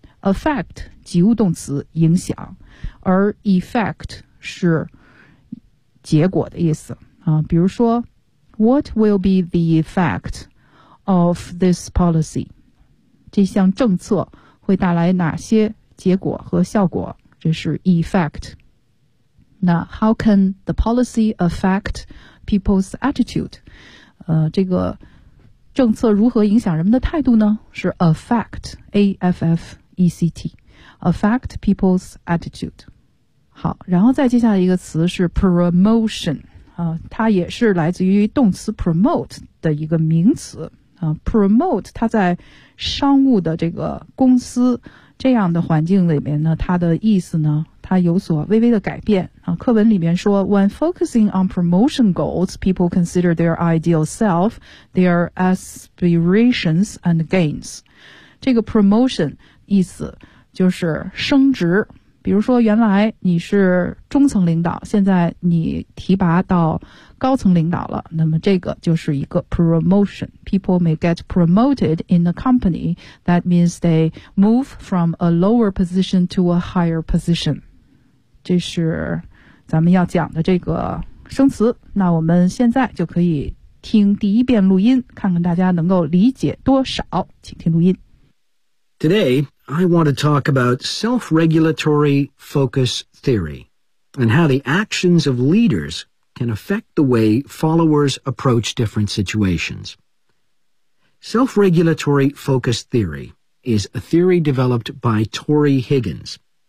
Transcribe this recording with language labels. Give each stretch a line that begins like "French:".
Chinese: affect 及物动词，影响，而 effect 是结果的意思啊。比如说
English: What will be the effect of this policy?
Chinese: 这项政策会带来哪些结果和效果？这是 effect。那
English: how can the policy affect people's attitude?
Chinese: 这个政策如何影响人们的态度呢？是
English: affect, A-F-F-E-C-T, affect people's attitude。
Chinese: 好，然后再接下来一个词是 promotion。它也是来自于动词 promote 的一个名词啊。 promote 它在商务的这个公司这样的环境里面呢，它的意思呢，它有所微微的改变啊。课文里面说
English: ，When focusing on promotion goals, people consider their ideal self, their aspirations and gains。
Chinese: 这个 promotion 意思就是升职。比如说原来你是中层领导，现在你提拔到高层领导了，那么这个就是一个 promotion。
English: People may get promoted in a company, that means they move from a lower position to a higher position。
Chinese: 这是咱们要讲的这个生词，那我们现在就可以听第一遍录音，看看大家能够理解多少，请听录音。
English: Today,I want to talk about self-regulatory focus theory and how the actions of leaders can affect the way followers approach different situations. Self-regulatory focus theory is a theory developed by Tory Higgins.